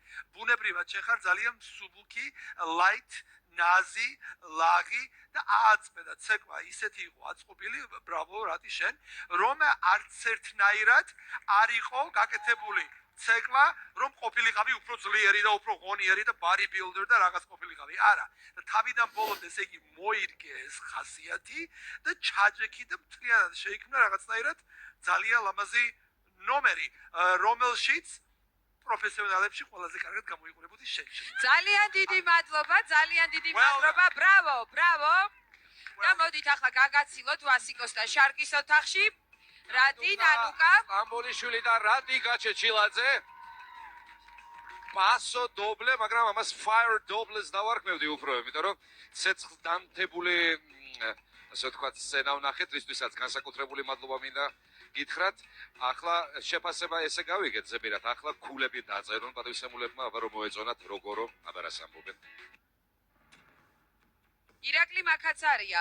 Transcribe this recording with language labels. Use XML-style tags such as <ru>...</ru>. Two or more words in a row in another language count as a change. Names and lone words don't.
<ka>ბუნებრივად შეხარ ძალიან მსუბუქი, light ნაზი, ლაღი და ააწმედა ცეკვა ისეთი იყო აწყობილი, ბრავო, რატი შენ, რომ არც ერთნაირად არ იყო გაკეთებული ცეკვა, რომ ყოფილიყავი უფრო ძლიერი და უფრო ღონიერი და</ka> <en>body builder</en> <ka>და რაღაც ყოფილიყავი. არა. და თავიდან ბოლომდე ესე იგი მოირგე ეს ხასიათი და ჩაჯექი და მთლიანად შეიქმნა რაღაცნაირად ძალიან ლამაზი ნომერი, რომელშიც პროფესიონალებში ყველაზე კარგად გამოიყურებოდი შენ. ძალიან დიდი მადლობა, ძალიან დიდი მადლობა. ბრავო, ბრავო. და მოდით ახლა გაგაცილოთ ვასიკოს და შარკის ოთახში. რადი, ნანუკა. სტამბოლიშვილი და რადი გაჩეჩილაძე. პასო დობლე, მაგრამ ამას</ka> <en>fire doubles</en> <ka>დავარქმევდი უფრო, იმიტომ რომ ცეცხლდამთებული ასე ვთქვათ, სცენა ვნახეთ, რისთვისაც განსაკუთრებული მადლობა მინდა გითხრათ. ახლა შეფასება ესე გავიგეთ ზებირად, ახლა ქულები დაწერონ პატივისცემულებმა, აბა რომ მოეწონათ როგორო, აბა რას ამბობენ. ირაკლი მაკაცარია.</ka>